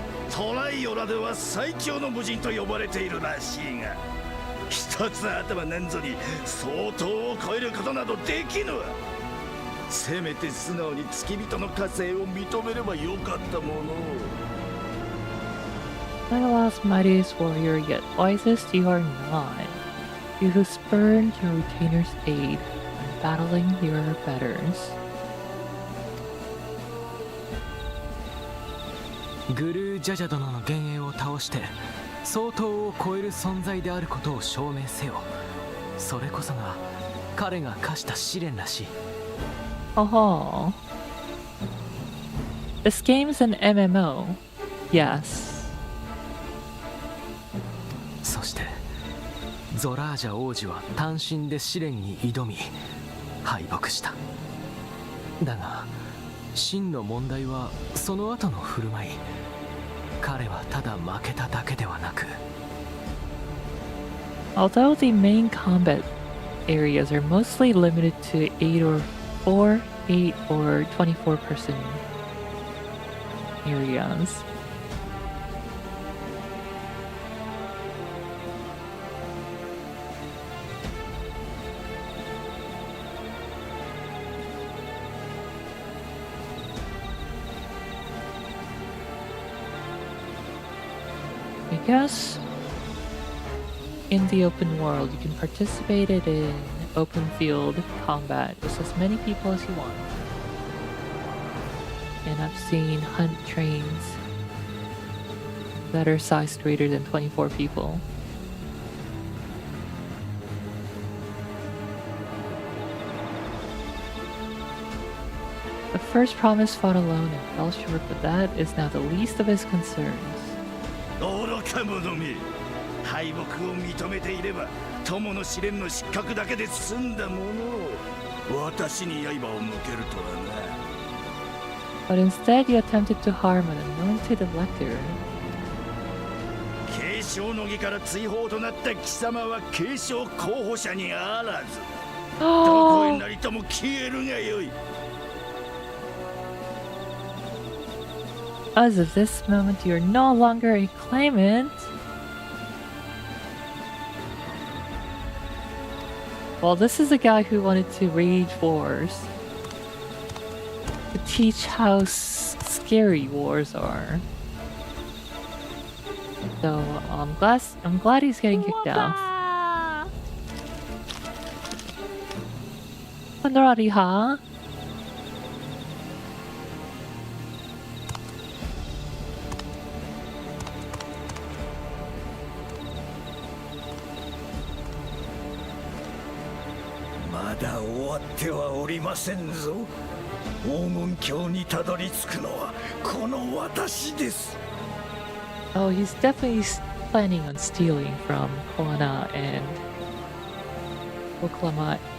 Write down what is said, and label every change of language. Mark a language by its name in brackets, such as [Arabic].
[Japanese] トライオラでは最強の武人と呼ばれているらしいが、一つ頭なんぞに相当を超えることなどできぬ。せめて素直に付き人の加勢を認めればよかったもの。 [English] My last mightiest warrior, yet wisest you are not. You who spurned your retainer's aid when battling your betters. [Japanese] グルージャジャ殿の幻影を倒して相当を超える存在であることを証明せよ。それこそが彼が課した試練らしい。 [English] Oh. This game is an MMO. Yes. [Japanese] そしてゾラージャ王子は単身で試練に挑み敗北した。だが真の問題はその後の振る舞い。彼はただ負けただけではなく、 [English] Although the main combat areas are mostly limited to 8 or 24 person areas. I guess in the open world you can participate in open field combat with as many people as you want. And I've seen hunt trains that are sized greater than 24 people. The first promise fought alone and fell short, but that is now the least of his concerns. [Japanese] 愚か者め、敗北を認めていれば友の試練の失格だけで済んだものを私に刃を向けるとはな。 [English] But instead you attempted to harm an anointed elector. [Japanese] 継承の儀から追放となった貴様は継承候補者にあらず、どこへなりとも消えるがよい。 [English] As of this moment, you're no longer a claimant. Well, this is a guy who wanted to wage wars. To teach how scary wars are. So, I'm glad he's getting kicked out. Honorari ha? [Japanese] まだ終わってはおりませんぞ。黄金鏡にたどり着くのはこの私です。 [English] Oh, he's definitely planning on stealing from Koana and Oklama.